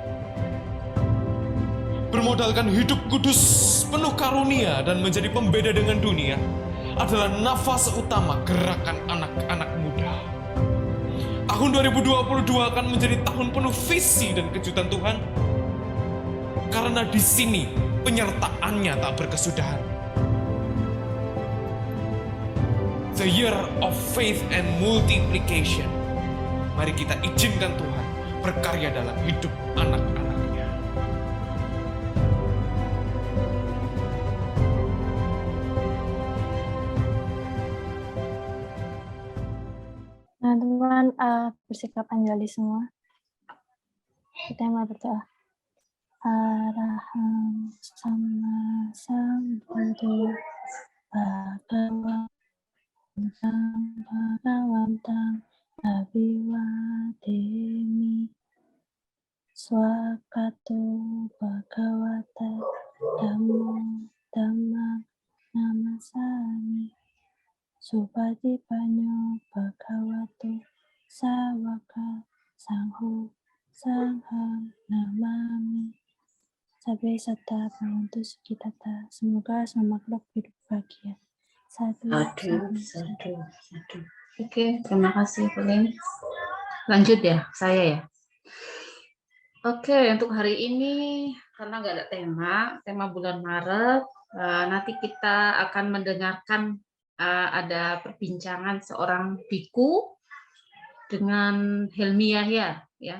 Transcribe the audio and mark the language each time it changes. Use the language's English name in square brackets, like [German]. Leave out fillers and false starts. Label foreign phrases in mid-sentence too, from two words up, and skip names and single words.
[Indonesian] Bermodalkan hidup kudus, penuh karunia dan menjadi pembeda dengan dunia adalah nafas utama gerakan anak-anak muda. Tahun 2022 akan menjadi tahun penuh visi dan kejutan Tuhan. Karena di sini penyertaannya tak berkesudahan. [English] The year of faith and multiplication. [Indonesian] Mari kita izinkan Tuhan berkarya dalam hidup anak-anaknya. Nah, teman-teman, bersikap anjali semua. Kita mulai berdoa. [Pali] Araham sama sambuddha bhagavatam abhiwademi swakato bhagavata dhammam namasami supatipanyo bhagavato sawaka sangho sangham namami. Sabe sata bhavantu sukhitata. [Indonesian] Semoga semua makhluk hidup bahagia. Satu. Oke, terima kasih Pauline. Lanjut ya, saya ya. Oke, untuk hari ini karena nggak ada tema bulan Maret, nanti kita akan mendengarkan ada perbincangan seorang biku dengan Helmi Yahya, ya.